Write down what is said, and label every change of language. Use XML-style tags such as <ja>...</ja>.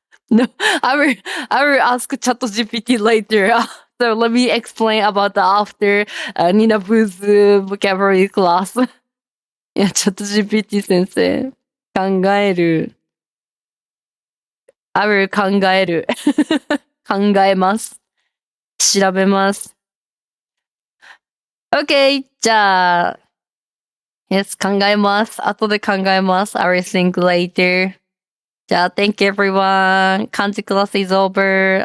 <en>No, I will ask Chat GPT later. So let me explain about the after Nina Boo's vocabulary class.</en> <ja>いや、チャット GPT 先生。考える。</ja> <en>I will</en> <ja>考える。考えます。調べます。</ja> <en>OK!</en> <ja>じゃあ、</ja> <en>Yes,</en> <ja>考えます。後で考えます。</ja> <en>I will think later.</en> <ja>じゃあ、</ja> <en>Thank you everyone. 漢字 class is over.</en>